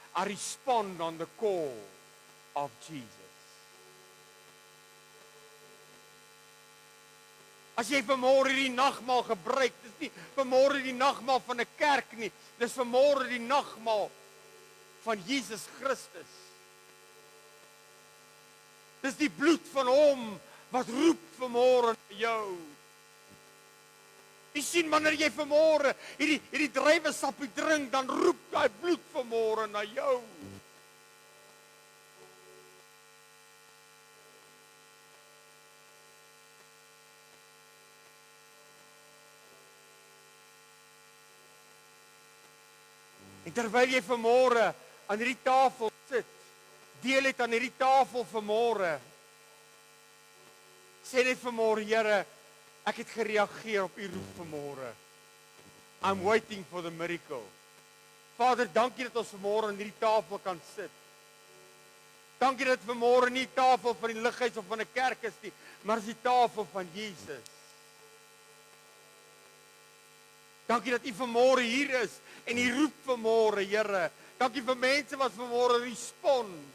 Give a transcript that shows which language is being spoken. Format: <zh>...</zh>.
<en>I respond on the call of Jesus.</en> <af>As jy vanmôre die nagmaal gebruik, dis nie vanmôre die nagmaal van 'n kerk nie, dis vanmôre die nagmaal van Jesus Christus. Dis die bloed van hom wat roep vanmôre na jou. Jy sien, wanneer jy vanmôre hierdie druiwesappie drink, dan roep daai bloed vanmôre na jou. En terwyl jy vanmôre aan hierdie tafel sit, deel het aan hierdie tafel vanmôre, sê net vanmôre, Here, ek het gereageer op U roep vanmôre.</af> <en>I'm waiting for the miracle.</en> <af>Vader, dankie dat ons vanmôre aan hierdie tafel kan sit. Dankie dat vanmôre nie die tafel van die lighuis of van 'n kerk is nie, maar is die tafel van Jesus. Dankie dat U vanmôre hier is en U roep vanmôre, Here. Dankie vir mense wat vanmôre respond.</af>